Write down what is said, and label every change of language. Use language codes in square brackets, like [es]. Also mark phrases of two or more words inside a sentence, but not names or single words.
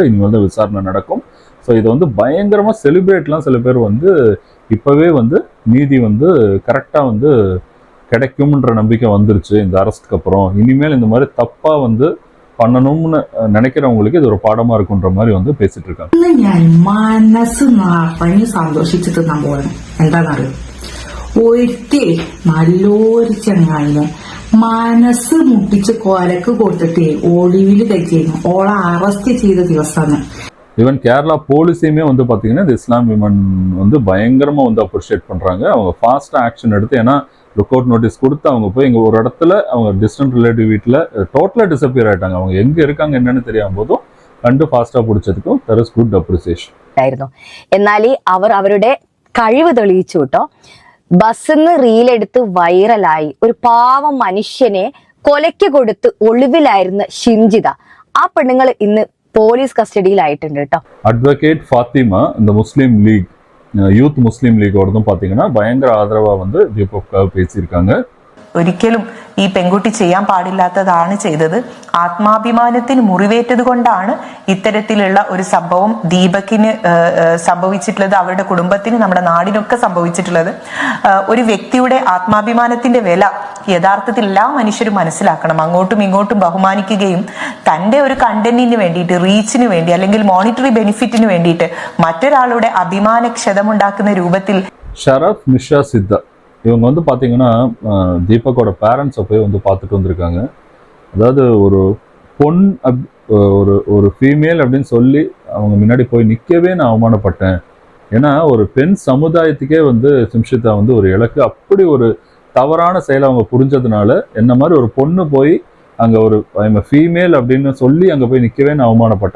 [ta] இனி வந்து விசாரணை நடக்கும். ஸோ இதை வந்து பயங்கரமாக செலிப்ரேட்லாம் சில பேர் வந்து இப்போவே வந்து நீதி வந்து கரெக்டாக வந்து கிடைக்கும்ன்ற நம்பிக்கை வந்துருச்சு இந்த அரெஸ்ட்டுக்கு அப்புறம். இனிமேல் இந்த மாதிரி தப்பாக வந்து பண்ணணும்னு நினைக்கிறவங்களுக்கு இது ஒரு பாடமா இருக்குன்ற மாதிரி வந்து பேசிட்டு இருக்காங்க. [ml] ഞാൻ മനസ്സ് നിറഞ്ഞ് സന്തോഷിച്ചിട്ട് പോകണം. എന്താണെന്നറിയോ, ഒരുത്തി നല്ലൊരു ചങ്ങായിനെ മനസ്സ് മുട്ടിച്ച് കൊലക്ക് കൊടുത്തിട്ട് ഒളിവിൽ കഴിച്ചിരുന്നു. ഓളെ അറസ്റ്റ് ചെയ്ത ദിവസമാണ്. [ta] ஈவன் கேரளா போலீஸையுமே வந்து பார்த்தீங்கன்னா இந்த [en] Islam women [ta] வந்து பயங்கரமாக வந்து அப்ரிஷியேட் பண்ணுறாங்க. அவங்க ஃபாஸ்ட்டாக ஆக்ஷன் எடுத்து, ஏன்னா [en] look out notice [ta] கொடுத்து அவங்க போய் இங்கே ஒரு இடத்துல அவங்க [en] distant relative [ta] வீட்டில் டோட்டலாக டிசப்பியர் ஆகிட்டாங்க. அவங்க எங்கே இருக்காங்க என்னன்னு தெரியாம போதும் [ml] കണ്ട് ഫാസ്റ്റാ പിടിച്ചതും [en] there is good appreciation [ml] ആയിരുന്നു. എന്നാൽ അവർ അവരുടെ കഴിവ് തെളിയിച്ചു കേട്ടോ. ബസ്സിന്ന് റീലെടുത്ത് വൈറലായി ഒരു പാവം മനുഷ്യനെ കൊലയ്ക്ക് കൊടുത്ത് ഒളിവിലായിരുന്ന ഷിംജിത, ആ പെണ്ണുങ്ങൾ ഇന്ന് പോലീസ് കസ്റ്റഡിയിലായിട്ടുണ്ട് കേട്ടോ. [ta] അഡ്വക്കേറ്റ് ഫാത്തിമ இந்த முஸ்லீம் லீக் யூத் முஸ்லீம் லீகோடதும் பார்த்தீங்கன்னா பயங்கர ஆதரவா வந்து தீபக்காக பேசியிருக்காங்க. [ml] ഒരിക്കലും ഈ പെൺകുട്ടി ചെയ്യാൻ പാടില്ലാത്തതാണ് ചെയ്തത്. ആത്മാഭിമാനത്തിന് മുറിവേറ്റത് കൊണ്ടാണ് ഇത്തരത്തിലുള്ള ഒരു സംഭവം ദീപകിന് സംഭവിച്ചിട്ടുള്ളത്, അവരുടെ കുടുംബത്തിന്, നമ്മുടെ നാടിനൊക്കെ സംഭവിച്ചിട്ടുള്ളത്. ഒരു വ്യക്തിയുടെ ആത്മാഭിമാനത്തിന്റെ വില യഥാർത്ഥത്തിൽ എല്ലാ മനുഷ്യരും മനസ്സിലാക്കണം. അങ്ങോട്ടും ഇങ്ങോട്ടും ബഹുമാനിക്കുകയും തന്റെ ഒരു കണ്ടന്റിന് വേണ്ടിയിട്ട്, റീച്ചിന് വേണ്ടി, അല്ലെങ്കിൽ [en] monetary benefit [ml] വേണ്ടിയിട്ട് മറ്റൊരാളുടെ അഭിമാന ക്ഷതമുണ്ടാക്കുന്ന രൂപത്തിൽ [ta] ஷரஃப் நிஷா சித்தா இவங்க வந்து பார்த்தீங்கன்னா தீபக்கோட பேரண்ட்ஸை போய் வந்து பார்த்துட்டு வந்திருக்காங்க. அதாவது ஒரு பொன் ஒரு ஃபீமேல் அப்படின்னு சொல்லி அவங்க முன்னாடி போய் நிற்கவே நான் அவமானப்பட்டேன். ஏன்னா ஒரு பெண் சமுதாயத்துக்கே வந்து சிம்ஷிதா வந்து ஒரு இலக்கு, அப்படி ஒரு தவறான செயலை அவங்க புரிஞ்சதுனால என்ன மாதிரி ஒரு பொண்ணு போய் அங்கே ஒரு ஃபீமேல் அப்படின்னு சொல்லி அங்கே போய் நிற்கவே நான் அவமானப்பட்டேன்.